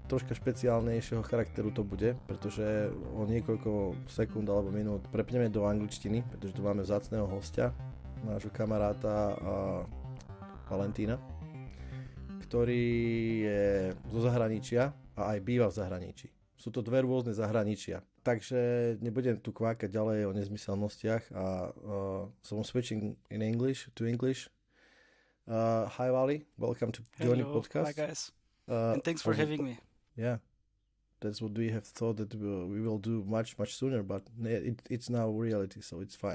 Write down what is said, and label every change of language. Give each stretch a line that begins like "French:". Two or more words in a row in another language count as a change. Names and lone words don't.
Slovak: Troška špeciálnejšieho charakteru to bude, pretože o niekoľko sekúnd alebo minút prepneme do angličtiny, pretože tu máme vzácneho hostia, nášho kamaráta Valentína, ktorý je zo zahraničia a aj býva v zahraničí. Sú to dve rôzne zahraničia. Takže nebudem tu kvákať ďalej o nezmyselnostiach
English: so I'm switching in English to English. Hi Vali, welcome to Johnny Podcast. Hi guys, and thanks for having me. Yeah, that's what we have thought that we will do much sooner, but it's now reality, so it's fine.